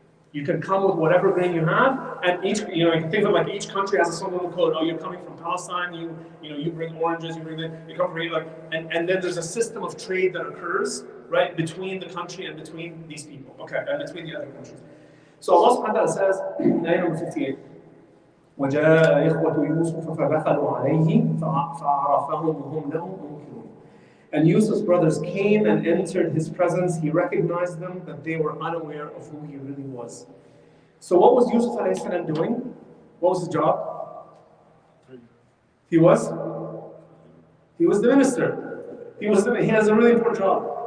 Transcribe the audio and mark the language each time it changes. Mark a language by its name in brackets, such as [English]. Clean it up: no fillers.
[English] You can come with whatever grain you have, and each, you know, you can think of like each country has its own little code. Oh, you're coming from Palestine, you bring oranges, you come from like, and then there's a system of trade that occurs, right, between the country and between these people, okay, and between the other countries. So Allah subhanahu wa ta'ala says, ayah number 58, [Arabic] وَجَاءَ إِخْوَةُ يُوسُفَ فَدَخَلُوا عَلَيْهِ فَعَرَفَهُمْ وَهُمْ لَهُ مُنْكِرُونَ. [English] And Yusuf's brothers came and entered his presence. He recognized them, but they were unaware of who he really was. So what was Yusuf alayhi salam doing? What was his job? He was the minister. He has a really important job.